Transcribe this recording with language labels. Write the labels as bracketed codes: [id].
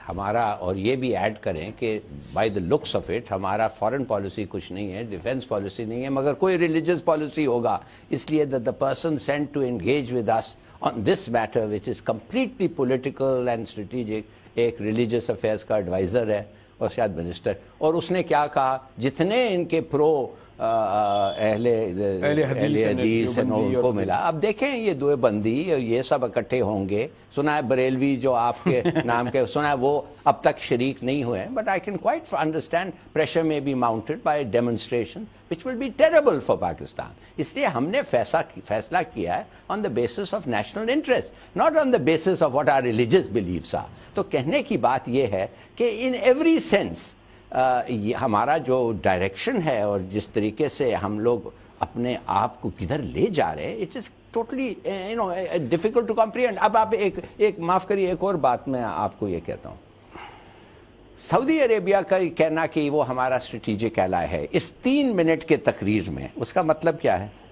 [ur] ہمارا اور یہ بھی ایڈ کریں کہ [en] by the looks of it [ur] ہمارا فارن پالیسی کچھ نہیں ہے, ڈیفینس پالیسی نہیں ہے, مگر کوئی ریلیجیس پالیسی ہوگا, اس لیے [en] the person sent to engage with us on this matter which is completely political and strategic [ur] ایک ریلیجیس افیئرس کا ایڈوائزر ہے اور شاید منسٹر, اور اس نے کیا کہا جتنے ان کے پرو اہل حدیث ان کو ملا. اب دیکھیں یہ دو بندی یہ سب اکٹھے ہوں گے, سنا ہے بریلوی جو آپ کے نام کے سنا ہے وہ اب تک شریک نہیں ہوئے ہیں, [en] but I can quite understand pressure may be mounted by demonstration which will be terrible for [ur] Pakistan. اس لیے ہم نے فیصلہ کیا ہے [en] on the basis of national interest, not on the basis of what our religious beliefs are. [ur] تو کہنے کی بات یہ ہے کہ [en] in every sense [ur] ہمارا جو ڈائریکشن ہے اور جس طریقے سے ہم لوگ اپنے آپ کو کدھر لے جا رہے ہیں, [en] it is totally difficult to comprehend. [ur] اب آپ ایک معاف کریے ایک اور بات میں آپ کو یہ کہتا ہوں, سعودی عربیہ کا کہنا کہ وہ ہمارا اسٹریٹجک ایلائی ہے اس 3 منٹ کے تقریر میں, اس کا مطلب کیا ہے؟